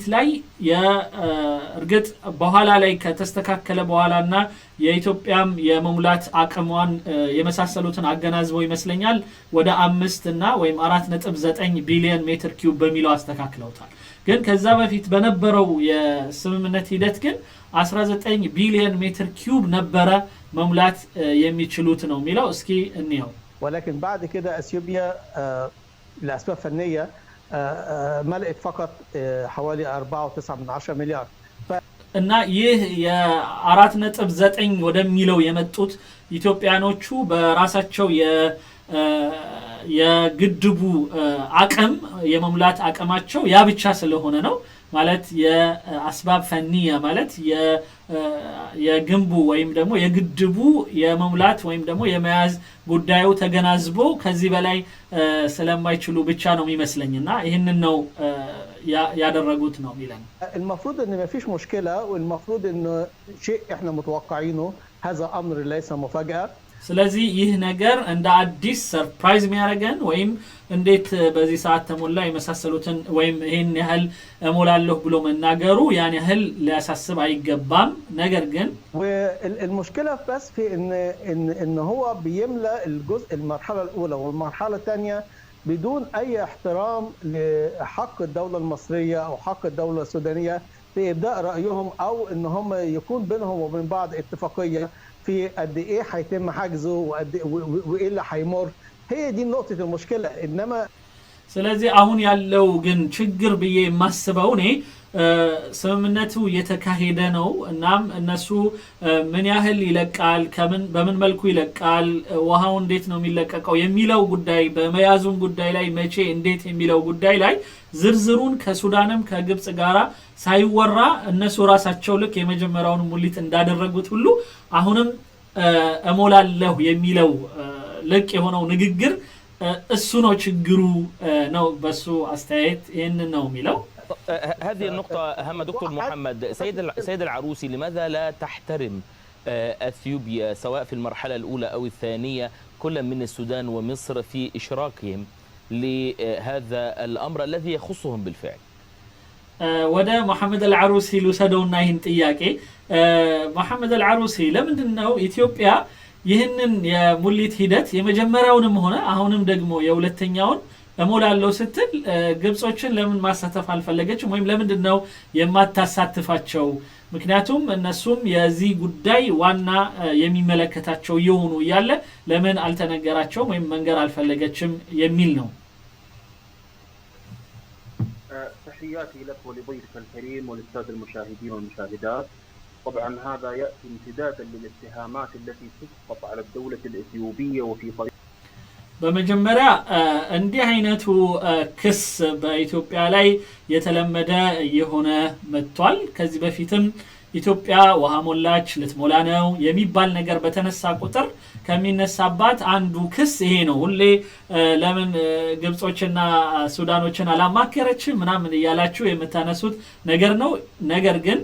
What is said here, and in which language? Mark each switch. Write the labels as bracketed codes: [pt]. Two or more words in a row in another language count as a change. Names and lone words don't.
[am] ላይ የእርግጥ በኋላ ላይ ከተስተካከለ በኋላና የኢትዮጵያም የመሙላት አቅሟን የመሳሰሉትን አገናዝበው ይመስለኛል ወደ 5 እና ወይም 4.9 ቢሊዮን ሜትር ኪዩብ በሚለው አስተካክለውታል። ግን ከዛ በፊት በነበረው የስምምነት ሂደት ግን 19 ቢሊዮን ሜትር ኪዩብ ነበረ መሙላት የሚችሉት ነው የሚለው። እስኪ እንየው። [ar] ولكن بعد كده اثيوبيا لاسباب فنيه ملئت فقط حوالي 4.9 مليار [am] እና ይህ የ4.9 ወደሚለው የመጡት ኢትዮጵያኖቹ በራሳቸው የግድቡ አቅም የመሙላት አቅማቸው ያ ብቻ ስለሆነ ነው ማለት [ar] أسباب فنية [am] ማለት የግንቡ ወይም ደግሞ የግድቡ የመሙላት ወይም ደግሞ የመያዝ ጉዳዩ ተገናዝቦ ከዚህ በላይ ስለማይችሉ ብቻ ነው የሚመስለኝና ይሄንን ነው ያደረጉት ነው የሚለን። [ar] المفروض ان ما فيش مشكله والمفروض انه شيء احنا متوقعينه، هذا امر ليس مفاجاه. [am] ስለዚህ ይህ ነገር እንደ አዲስ ሰርፕራይዝ የሚያደርገን ወይም እንዴት በዚህ ሰዓት ተሞላ የመሳሰሉትን ወይም ይሄን ያህል እሞላለሁ ብሎ መናገሩ ያን ያህል ሊያሳስብ አይገባም። ነገር ግን [ar] والمشكله بس في ان هو بيملأ الجزء المرحله الاولى والمرحله الثانيه بدون اي احترام لحق الدوله المصريه او حق الدوله السودانيه في ابداء رايهم او ان هم يكون بينهم وبين بعض اتفاقيه في قد ايه هيتم حجزه وايه اللي هيمر. هي دي نقطه المشكله. انما [am] ስለዚህ አሁን ያለው ግን ችግር ብዬ የማስበው እኔ ስምምነቱ የተካሄደ ነው። እናም እነሱ ምን ያህል ይለቃል፣ በምን መልኩ ይለቃል፣ ውሃው እንዴት ነው የሚለቀቀው የሚለው ጉዳይ በመያዙም ጉዳይ ላይ መቼ እንዴት የሚለው ጉዳይ ላይ ዝርዝሩን ከሱዳንም ከግብጽ ጋራ ሳይወራ እነሱ ራሳቸው ልክ የመጀመሪያውን ሙሊት እንዳደረጉት ሁሉ አሁንም እሞላለሁ የሚለው ልክ የሆነው ንግግር እሱ ነው ችግሩ ነው በሱ አስተያየት ይሄን ነው የሚለው [ar] هذه النقطة أهم دكتور محمد. سيد العروسي لماذا لا تحترم أثيوبيا سواء في المرحلة الأولى أو الثانية كل من السودان ومصر في إشراكهم لهذا الأمر الذي يخصهم بالفعل؟ [am] ወደ መሐመድ አልዓሩሲ ልውሰደውና ይህን ጥያቄ መሐመድ አልዓሩሲ ለምንድነው ኢትዮጵያ ይህንን የሙሊት ሂደት የመጀመሪያውንም ሆነ አሁንም ደግሞ የሁለተኛውን እሞላለው ስትል ግብጾችን ለምን ማሳተፍ አልፈለገችም ወይም ለምንድነው የማታሳትፋቸው? ምክንያቱም እነሱም የዚህ ጉዳይ ዋና የሚመለከታቸው ይሆኑ ያለ ለምን አልተነገራቸውም ወይም መንገር አልፈለገችም የሚል ነው። [ar] تحياتي لك ولضيفك الكريم وللسادة المشاهدين والمشاهدات. طبعا هذا يأتي امتدادا للاتهامات التي تسقط على الدولة الإثيوبية وفي طريق [am] በመጀመሪያ እንዲህ አይነቱ ክስ በኢትዮጵያ ላይ የተለመደ የሆነ መጥቷል። ከዚህ በፊትም ኢትዮጵያ ውሃ ሞላች ልትሞላ ነው የሚባል ነገር በተነሳ ቁጥር ከሚነሳባት አንዱ ክስ ይሄ ነው። ሁሌ ለምን ግብጾችና ሱዳኖችን አላማከረችም ምናምን እያላችሁ የምታነሱት ነገር ነው። ነገር ግን